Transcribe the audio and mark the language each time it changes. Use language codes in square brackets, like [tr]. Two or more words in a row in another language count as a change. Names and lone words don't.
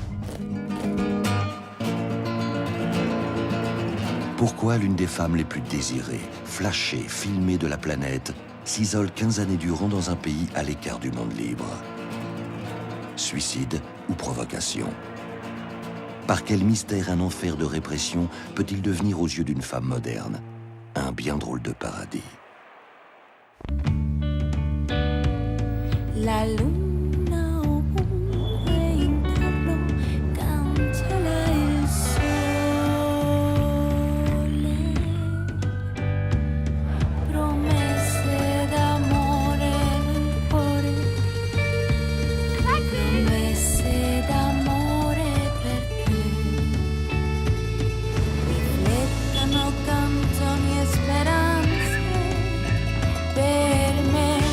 [fr] Pourquoi l'une des femmes les plus désirées, flashées, filmées de la planète, s'isole 15 années durant dans un pays à l'écart du monde libre? Suicide ou provocation? Par quel mystère un enfer de répression peut-il devenir aux yeux d'une femme moderne un bien drôle de paradis? [it] La luna ovunque intorno canzola il sole, promesse d'amore nel cuore, promesse d'amore per te, riflettono canzoni e speranze per me.